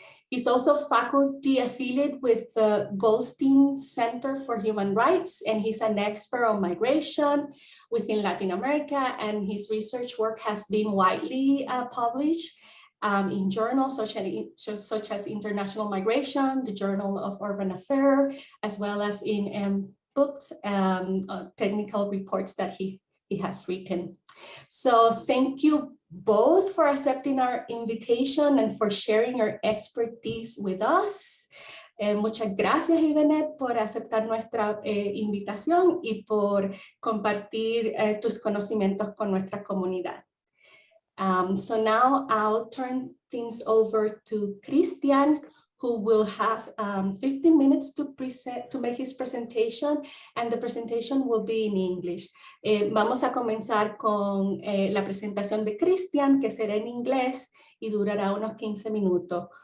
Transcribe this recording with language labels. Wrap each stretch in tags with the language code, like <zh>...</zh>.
<en>He's also faculty affiliated with the Goldstein Center for Human Rights, and he's an expert on migration within Latin America, and his research work has been widely published in journals such as International Migration, the Journal of Urban Affairs, as well as in books, technical reports that he has written. So thank you both for accepting our invitation and for sharing your expertise with us.</en> <es>Muchas gracias, Yvonette, por aceptar nuestra invitación y por compartir tus conocimientos con nuestra comunidad.</es> <en>So now I'll turn things over to Cristian, who will have 15 minutes to make his presentation, and the presentation will be in English.</en> <es>Vamos a comenzar con la presentación de Cristian, que será en inglés y durará unos 15 minutos.</es>